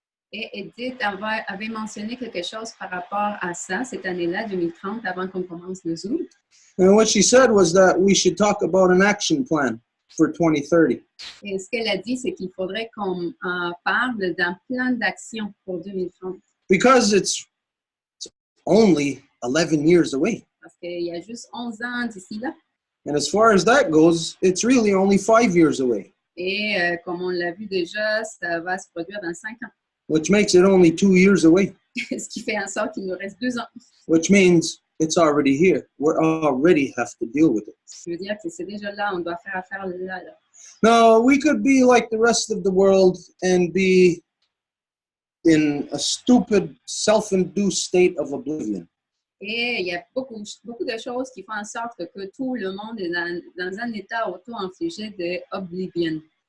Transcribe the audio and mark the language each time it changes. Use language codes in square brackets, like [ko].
[fr] Et Edith avait mentionné quelque chose par rapport à ça, cette année-là, 2030, avant qu'on commence le Zoom. [en] And what she said was that we should talk about an action plan for 2030. [fr] Et ce qu'elle a dit, c'est qu'il faudrait qu'on parle d'un plan d'action pour 2030. [en] Because it's only 11 years away. [fr] Parce qu'il y a juste 11 ans d'ici là. [en] And as far as that goes, it's really only 5 years away. [fr] Et comme on l'a vu déjà, ça va se produire dans 5 ans. [en] Which makes it only 2 years away. [fr] Ce qui fait en sorte qu'il nous reste 2 ans. [en] Which means it's already here. We already have to deal with it. [fr] Ça veut dire que c'est déjà là, on doit faire affaire là. [en] Now, we could be like the rest of the world and be in a stupid, self-induced state of oblivion. [fr] Et il y a beaucoup de choses qui font en sorte que tout le monde est dans un état auto-infligé d'oblivion.